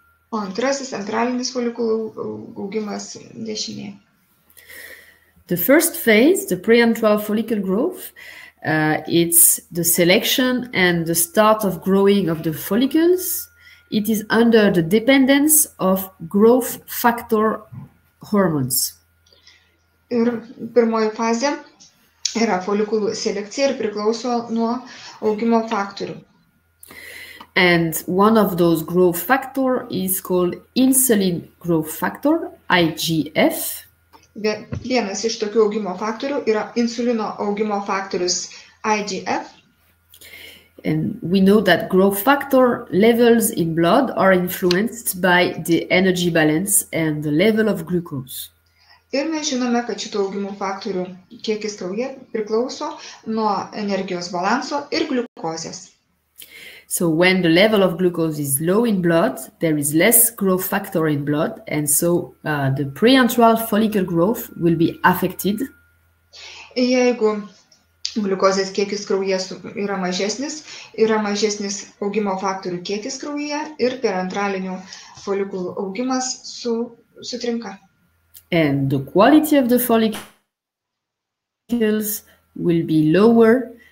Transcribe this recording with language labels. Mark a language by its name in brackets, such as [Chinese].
[Lithuanian] O antrasis antralinis folikulų augimas dešinėje. [English] The first phase, the preantral follicle growth, it's the selection and the start of growing of the follicles. It is under the dependence of growth factor hormones. [Lithuanian] Ir pirmoji fazė yra folikulų selekcija ir priklauso nuo augimo faktorių. [English] And one of those growth factor is called insulin growth factor, IGF. [Lithuanian] Vienas iš tokių augimo faktorių yra insulino augimo faktorius IGF. [English] And we know that growth factor levels in blood are influenced by the energy balance and the level of glucose. [Lithuanian] Ir mes žinome, kad šitų augimo faktorių kiekis kraujyje priklauso nuo energijos balanso ir gliukozės. [English] So when the level of glucose is low in blood, there is less growth factor in blood, and so the preantral follicle growth will be affected. [Lithuanian] Jeigu gliukozės kiekis kraujyje yra mažesnis augimo faktorių kiekis kraujyje ir perantralinių folikulų augimas sutrinka. [English] And the quality of the follicle follicles will be lower.